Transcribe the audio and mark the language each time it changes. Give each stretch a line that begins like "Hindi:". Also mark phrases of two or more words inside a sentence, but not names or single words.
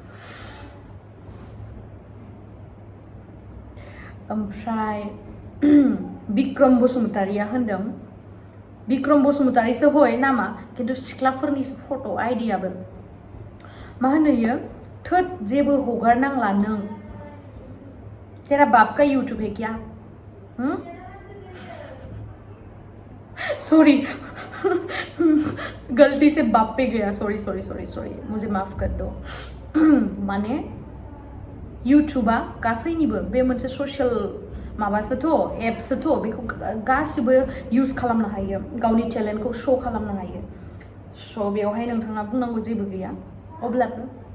Bodo: ओमफ्राय बिक्रम बसुमतारिया होनदों बिक्रम बसुमतारिसो हय नामा खिन्थु सिख्लाफोरनि फट' आइडियाबो मा होनो इयो थोद जेबो हगारनांला नों
Hindi: तेरा बाप का यूट्यूब है क्या सॉरी गलती से बाप पे गया सॉरी सॉरी सॉरी सॉरी मुझे माफ कर दो
Bodo: माने यूट्यूबा गासैनिबो बे मोनसे ससियेल माबासोथ' एप्सोथ' बेखौ गासिबो इउज खालामनो हायो गावनि टेलेन्टखौ शो खालामनो हायो स' बेवहाय नोंथाङा बुंनांगौ जेबो गैया अब्लाबो